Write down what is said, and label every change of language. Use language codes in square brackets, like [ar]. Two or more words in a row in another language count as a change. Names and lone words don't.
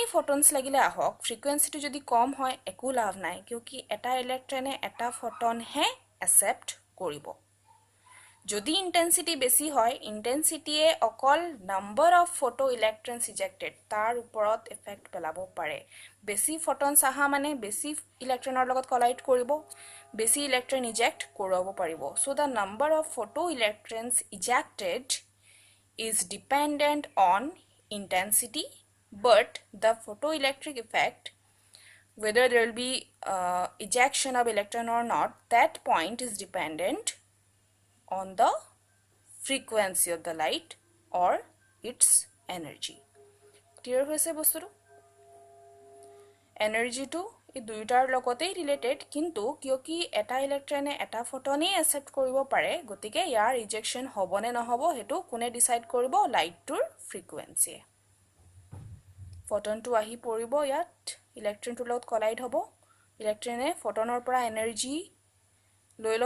[as] ফটনছ লাগিলে আহক ফ্ৰিকুৱেঞ্চিটো যদি কম হয় একো লাভ নাই কিয়কি এটা ইলেক্ট্ৰনে এটা ফটনহে একচেপ্ট কৰিব যদি ইণ্টেন্সিটি বেছি হয় ইণ্টেন্সিটিয়ে অকল [en] number of photo electrons ejected [as] তাৰ ওপৰত এফেক্ট পেলাব পাৰে বেছি ফটনছ আহা মানে বেছি ইলেক্ট্ৰনৰ লগত কলাইড কৰিব বেছি ইলেক্ট্ৰন ইজেক্ট কৰাব পাৰিব [en] so the number of photo electrons ejected is dependent on intensity but the photoelectric effect whether there will be ejection of electron or not that point is dependent on the frequency of the light or its energy clear [as] হৈছে বস্তুটো energy to এই দুইটাৰ লগতেই ৰিলেটেড কিন্তু কিয়কি এটা ইলেক্ট্ৰনে এটা ফটনেই একচেপ্ট কৰিব পাৰে গতিকে ইয়াৰ ইজেকশ্যন হ'বনে নহ'ব হেতু কোনে ডিসাইড কৰিব লাইটটোৰ ফ্ৰিকুৱেঞ্চি ফটনটো আহি পৰিব ইয়াত ইলেক্ট্ৰনটোৰ লগত কলাইড হ'ব ইলেক্ট্ৰনে ফটনৰ পৰা এনাৰ্জি লৈ ল'ব